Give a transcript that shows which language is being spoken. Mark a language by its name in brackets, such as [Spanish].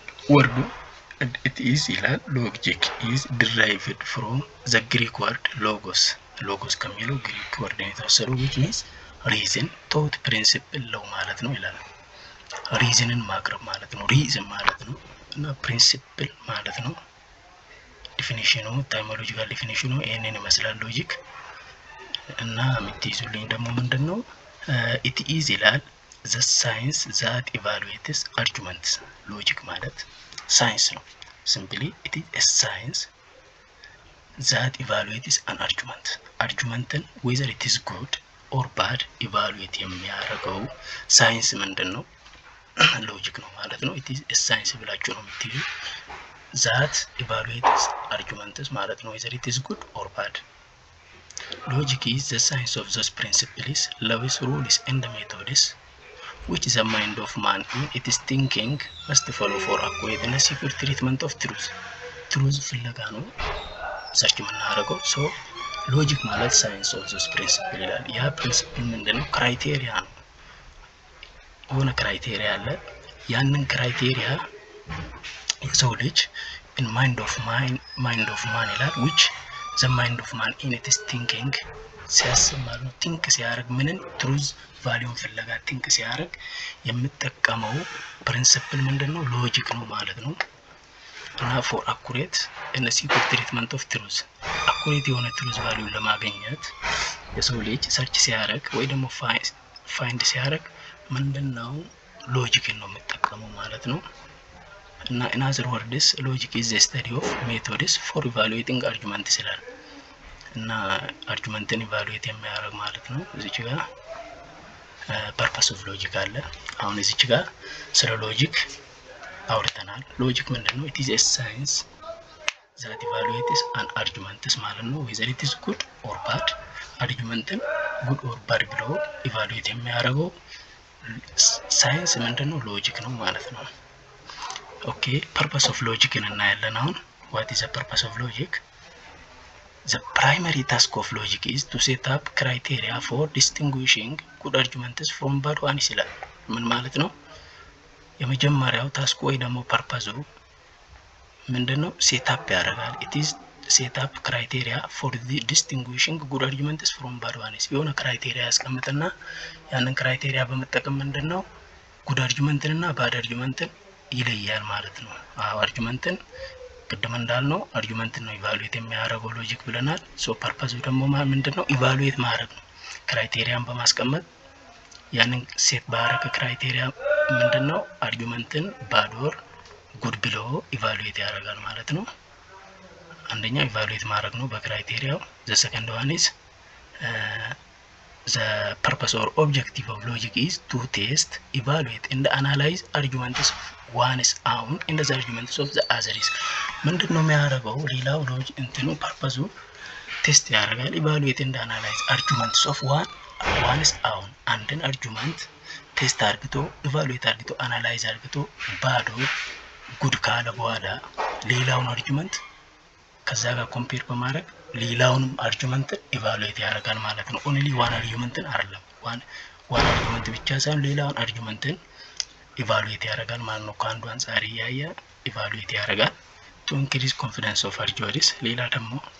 [Amharic] ወርዱ it is ይላል [English] logic is derived from the Greek word logos [Amharic] ከሚለው ግሪክ ወርድ ነው የተወሰደው [English] which means reason thought principle [Amharic] ነው ማለት ነው ይላል። ሪዝንን ማቅረብ ማለት ነው። ሪዝን ማለት ነው እና ፕሪንሲፕል ማለት ነው። ዲፊኒሽኑ ታይሞሎጂካል ዲፊኒሽኑ ይሄንን ይመስላል ሎጂክ። እና የምትይዙልኝ ደግሞ ምንድነው? [English] it is ይላል the science that evaluates arguments። [Amharic] ሎጂክ ማለት ሳይንስ ነው። [English] simply it is a science that evaluates an argument whether it is good or bad evaluate [Amharic] የሚያደርገው ሳይንስ ምንድነው? ሎጂክ ነው ማለት ነው። [English] it is a science [Amharic] ብላችሁ ነው የምትይዙ [English] that evaluates arguments ማለት ነው whether it is good or bad። logic is the science of those principles, laws, rules and methods which the mind of man in its thinking must follow for accurate and secure treatment of truth [Amharic] ፍለጋ ነው ሰርች የምናደርገው። ሎጂክ ማለት ሳይንስ ኦፍ ዞስ ፕሪንሲፕል ይላል። ያ ፕሪንሲፕል ምንድነው? ክራይቴሪያ ነው። የሆነ ክራይቴሪያ አለ። ያንን ክራይቴሪያ የሰው ልጅ in mind of man ይላል [English] which the mind of man in its thinking [Amharic] ሲያስብ ማለት ነው። ቲንክ ሲያደርግ ምንን ትሩዝ ቫልዩን ፍለጋ ቲንክ ሲያደርግ የምጠቀመው ፕሪንሲፕል ምንድነው? ሎጂክ ነው ማለት ነው። እና ፎር አኩሬት [English] and secure treatment of truth [Amharic] አኩሬት የሆነ ትሩዝ ቫልዩን ለማግኘት የሰው ልጅ ሰርች ሲያደርግ ወይ ደግሞ ፋይንድ ሲያደርግ ምንድነው? ሎጂክን ነው የምጠቀመው ማለት ነው። እና [English] in other words logic is the study of methods for evaluating arguments [Amharic] ይላል። እና አርጊውመንትን ኢቫሉዌት የሚያደርግ ማለት ነው። እዚች ጋር ፐርፐስ ኦፍ ሎጂክ አለ። አሁን እዚች ጋር ስለ ሎጂክ አውርተናል። ሎጂክ ምንድነው? [English] it is a science that evaluates an argument ማለት ነው whether it is good or bad። አርጊውመንትን good or bad [Amharic] ብሎ ኢቫሉዌት የሚያደርገው ሳይንስ ምንድነው? ሎጂክ ነው ማለት ነው። [English] ኦኬ ፐርፐስ ኦፍ [Amharic] ሎጂክን እናያለን አሁን። [English] what is the purpose of logic? The primary task of logic is to set up criteria for distinguishing good arguments from bad ones [Amharic] ይላል። ምን ማለት ነው? የመጀመሪያው ታስክ ወይ ደግሞ ፐርፐዙ ምንድነው? ሴት አፕ ያደርጋል። [English] it is set up criteria for distinguishing good arguments from bad ones። [Amharic] የሆነ ክራይቴሪያ ያስቀምጥና ያንን ክራይቴሪያ በመጠቀም ምንድነው? ጉድ አርጊውመንትን እና ባድ አርጊውመንትን ይለያል ማለት ነው። አርጊውመንትን ቅድም እንዳልነው አርጊውመንትን ነው ኢቫሉዌት የሚያደርገው ሎጂክ ብለናል። ፐርፐዙ ደግሞ ምንድነው? ኢቫሉዌት ማድረግ ነው። ክራይቴሪያን በማስቀመጥ ያንን ሴት ባደረገ ክራይቴሪያ ምንድነው? አርጊውመንትን ባድ ኦር ጉድ ብሎ ኢቫሉዌት ያደርጋል ማለት ነው። አንደኛው ኢቫሉዌት ማድረግ ነው በክራይቴሪያው። [English] ዘ ሰከንድ ዋን ኢዝ the purpose or objective of logic is to test, evaluate and analyze arguments of one is own and the arguments of the other is [Amharic] ምንድነው የሚያደርገው? ሌላው ሎጂክ እንትኑ ፐርፐዙ ቴስት ያደርጋል [English] evaluate and analyze arguments of one is own [Amharic] አንድን አርጊውመንት ቴስት አድርግቶ evaluate አድርግቶ analyze አድርግቶ ባዶ ጉድ ካለ በኋላ ሌላውን አርጊውመንት ከዛ ጋር ኮምፔር በማድረግ ሌላውንም አርጊውመንት ኢቫሉዌት ያደርጋል ማለት ነው። ኦንሊ ዋን አርጊውመንትን አይደለም ዋን አርጊውመንት ብቻ ሳይሆን ሌላውን አርጊውመንትን ኢቫሉዌት ያደርጋል ማለት ነው። ከአንዱ አንፃር ያየ ኢቫሉዌት ያደርጋል [English] to increase confidence of arguers። [Amharic] ሌላ ደግሞ